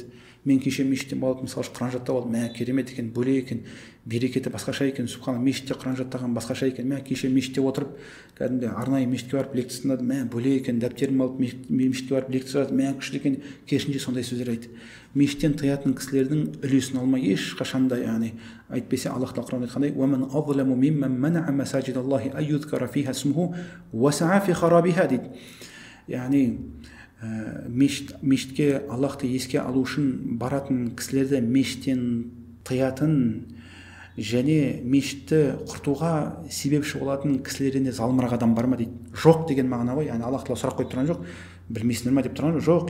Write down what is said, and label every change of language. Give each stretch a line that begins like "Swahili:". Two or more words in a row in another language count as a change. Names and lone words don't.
Kazakh: Мен кеше мешіттен болып мысалы Құран жаттап алдым, мә керемет екен, бөлек екен, берекеті басқаша екен, субхана, мешітте Құран жаттаған басқаша екен, мә кеше мешітте отырып кәдімгі арнайы мешітке барып лекция тыңдадым, мә бөлек екен, дәптерімді алып мешітке барып лекция жаздым, мә күшті екен. Керісінше сондай сөздер айт. Мешіттен тыятын кісілердің үлесін алмай ешқашанда, яғни айтпесе Аллах тағала Құранда айтқандай:
Arabic: "ومن أظلم ممن منع مساجد الله أن يذكر فيها اسمه وسعى في خرابها" дейді.
Kazakh: Яғни мешітке Аллахты еске алу үшін баратын кісілерді мешіттен тыятын және мешітті құртуға себепші болатын кісілерден де залымырақ адам бар ма дейді. Жоқ деген мағына ғой, яғни Аллах тағала сұрақ қойып тұрған жоқ, білмейсіңдер ма деп тұрған жоқ.